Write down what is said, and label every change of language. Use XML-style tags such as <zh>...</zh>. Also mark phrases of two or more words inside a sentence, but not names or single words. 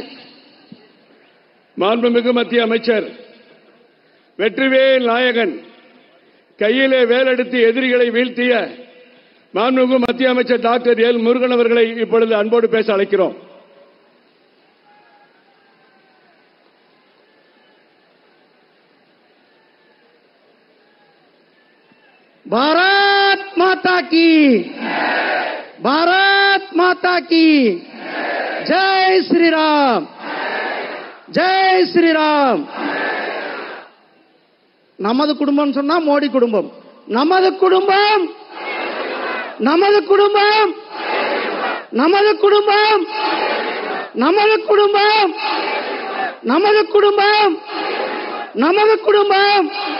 <ta>மாண்புமிகு மத்திய அமைச்சர் வெற்றிவேல் நாயகன் கையிலே வேலெடுத்து எதிரிகளை வீழ்த்திய மாண்புமிகு மத்திய அமைச்சர் டாக்டர் எல் முருகன் அவர்களை இப்பொழுது அன்போடு பேச அழைக்கிறோம்.</ta> <hi>भारत माता की भारत माता की जय श्री राम जय श्री राम.</hi> <ta>நமது குடும்பம் சொன்னா மோடி குடும்பம், நமது குடும்பம் நமது குடும்பம் நமது குடும்பம் நமது குடும்பம் நமது குடும்பம் நமது குடும்பம்.</ta>